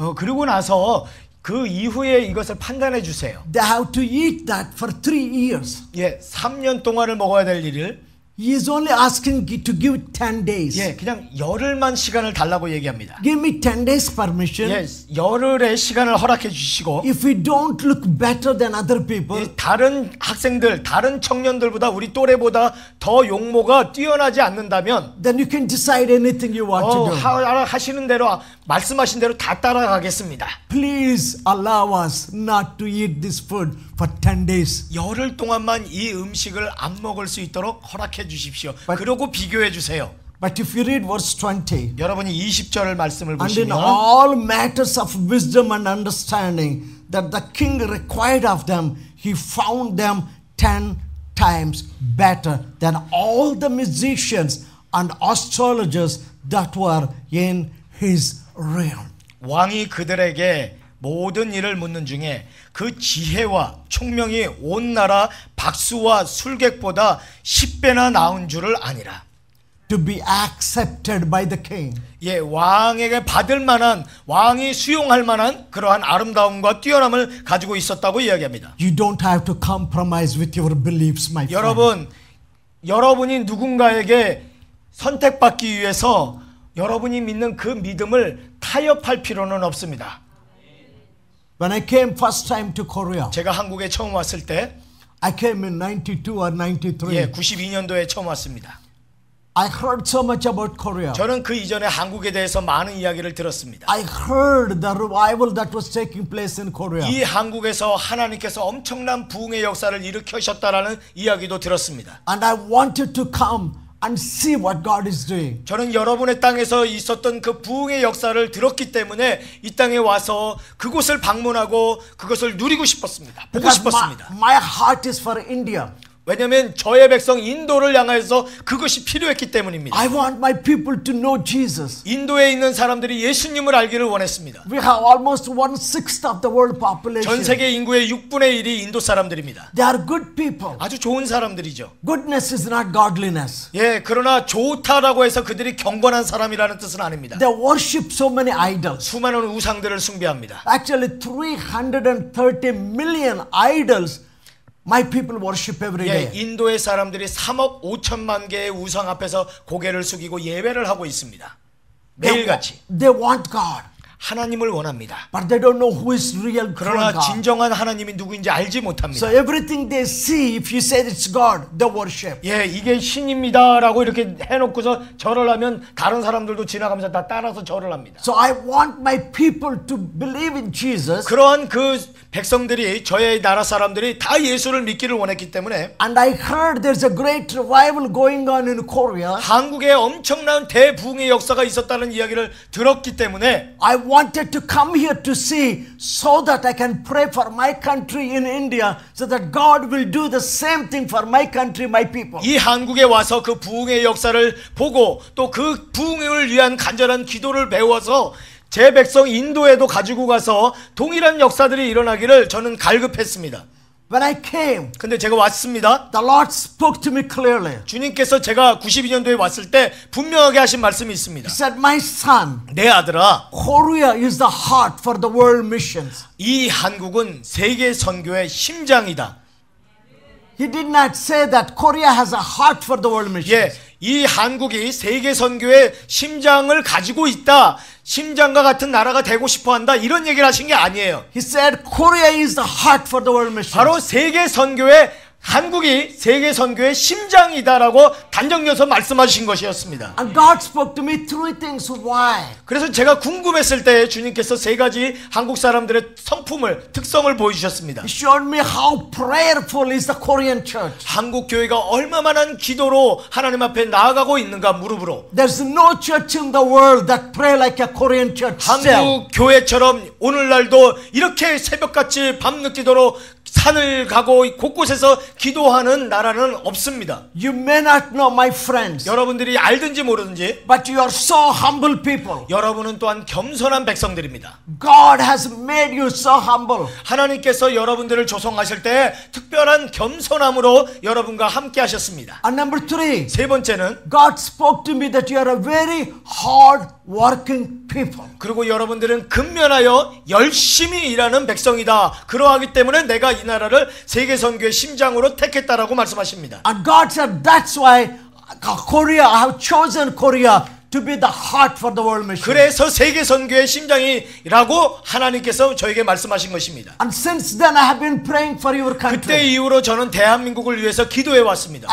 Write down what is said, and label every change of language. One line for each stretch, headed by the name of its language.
Korean: 그리고 나서 그 이후에 이것을 판단해 주세요.
English: They have to eat that for 3 years.
Korean: 예, 3년 동안을 먹어야 될 일을
English: He is only asking to give 10 days.
Korean: 예, 그냥 열흘만 시간을 달라고 얘기합니다.
English: Give me 10 days permission.
Korean: 예, 열흘의 시간을 허락해 주시고
English: If we don't look better than other people,
Korean: 다른 학생들, 다른 청년들보다 우리 또래보다 더 용모가 뛰어나지 않는다면
English: then you can decide anything you want to do.
Korean: 하시는 대로 말씀하신 대로 다 따라가겠습니다.
English: Please allow us not to eat this food for 10 days.
Korean: 열흘 동안만 이 음식을 안 먹을 수 있도록 허락해 주십시오. 그러고 비교해 주세요.
English: But if you read verse 20,
Korean: 여러분이 20절 말씀을
English: and in
Korean: 보시면
English: all matters of wisdom and understanding that the king required of them, he found them 10 times better than all the musicians and astrologers that were in his realm.
Korean: 왕이 그들에게 모든 일을 묻는 중에 그 지혜와 총명이 온 나라 박수와 술객보다 10배나 나은 줄을 아니라.
English: To be accepted by the king.
Korean: 예, 왕에게 받을 만한, 왕이 수용할 만한 그러한 아름다움과 뛰어남을 가지고 있었다고 이야기합니다.
English: You don't have to compromise with your beliefs, my friend.
Korean: 여러분이 누군가에게 선택받기 위해서 여러분이 믿는 그 믿음을 타협할 필요는 없습니다.
English: When I came first time to Korea,
Korean: 제가 한국에 처음 왔을 때
English: I came in 92 or 93.
Korean: 예, 92년도에 처음 왔습니다.
English: I heard so much about Korea.
Korean: 저는 그 이전에 한국에 대해서 많은 이야기를 들었습니다.
English: I heard the revival that was taking place in Korea.
Korean: 이 한국에서 하나님께서 엄청난 부흥의 역사를 일으키셨다라는 이야기도 들었습니다.
English: And I wanted to come and see what God is doing.
Korean: 저는 여러분의 땅에서 있었던 그 부흥의 역사를 들었기 때문에 이 땅에 와서 그곳을 방문하고 그것을 누리고 싶었습니다. 보고
English: Because
Korean: 싶었습니다.
English: my heart is for India.
Korean: 왜냐하면 저의 백성 인도를 향해서 그것이 필요했기 때문입니다.
English: I want my people to know Jesus.
Korean: 인도에 있는 사람들이 예수님을 알기를 원했습니다.
English: We have almost 1/6 of the world population.
Korean: 전 세계 인구의 6분의 1이 인도 사람들입니다.
English: They are good people.
Korean: 아주 좋은 사람들이죠.
English: Goodness is not godliness.
Korean: 예, 그러나 좋다라고 해서 그들이 경건한 사람이라는 뜻은 아닙니다.
English: They worship so many idols.
Korean: 수많은 우상들을 숭배합니다.
English: Actually, 330 million idols my people worship every
Korean: 예,
English: day.
Korean: 인도의 사람들이 3억 5천만 개의 우상 앞에서 고개를 숙이고 예배를 하고 있습니다. 매일같이.
English: They want God.
Korean: 하나님을 원합니다.
English: But they don't know who is real
Korean: 그러나
English: God.
Korean: 진정한 하나님이 누구인지 알지 못합니다.
English: So everything they see, if you say it's God, they worship.
Korean: 예, 이게 신입니다라고 이렇게 해놓고서 절을 하면 다른 사람들도 지나가면서 다 따라서 절을 합니다.
English: So I want my people to believe in Jesus.
Korean: 그러한 그 백성들이 저의 나라 사람들이 다 예수를 믿기를 원했기 때문에
English: And I heard there's a great revival going on in Korea.
Korean: 한국에 엄청난 대부흥의 역사가 있었다는 이야기를 들었기 때문에
English: I wanted to come here to see so that I can pray for my country in India so that God will do the same thing for my country, my people.
Korean: 이 한국에 와서 그 부흥의 역사를 보고 또 그 부흥을 위한 간절한 기도를 배워서 제 백성 인도에도 가지고 가서 동일한 역사들이 일어나기를 저는 갈급했습니다.
English: When I came,
Korean: 근데 제가 왔습니다.
English: the Lord spoke to me clearly.
Korean: 주님께서 제가 92년도에 왔을 때 분명하게 하신 말씀이 있습니다.
English: He said, my son,
Korean: 내 아들아,
English: Korea is the heart for the world missions.
Korean: 이 한국은 세계 선교의 심장이다.
English: He did not say that Korea has a heart for the world missions.
Korean: 예, 이 한국이 세계 선교의 심장을 가지고 있다. 심장과 같은 나라가 되고 싶어 한다. 이런 얘기를 하신 게 아니에요.
English: He said Korea is the heart for the world missions.
Korean: 바로 세계 선교의 한국이 세계 선교의 심장이다라고 단정지어서 말씀하신 것이었습니다.
English: And God spoke to me three things. Why?
Korean: 그래서 제가 궁금했을 때 주님께서 세 가지 한국 사람들의 성품을 특성을 보여주셨습니다.
English: He showed me how prayerful is the Korean church.
Korean: 한국 교회가 얼마만한 기도로 하나님 앞에 나아가고 있는가 무릎으로.
English: There's no church in the world that pray like a Korean church. still.
Korean: 한국 교회처럼 오늘날도 이렇게 새벽같이 밤늦기도록 산을 가고 곳곳에서 기도하는 나라는 없습니다.
English: You may not know, my friends,
Korean: 여러분들이 알든지 모르든지
English: but you are so humble people.
Korean: 여러분은 또한 겸손한 백성들입니다.
English: God has made you so humble.
Korean: 하나님께서 여러분들을 조성하실 때 특별한 겸손함으로 여러분과 함께 하셨습니다.
English: And number three,
Korean: 세 번째는
English: God spoke to me that you are a very hard working people.
Korean: 그리고 여러분들은 근면하여 열심히 일하는 백성이다. 그러하기 때문에 내가 이 나라를 세계 선교의 심장으로 택했다라고 말씀하십니다.
English: And God said that's why Korea, I have chosen Korea to be the heart for the world mission.
Korean: 그래서 세계 선교의 심장이라고 하나님께서 저에게 말씀하신 것입니다.
English: And since then I have been praying for your country.
Korean: 그때 이후로 저는 대한민국을 위해서 기도해 왔습니다.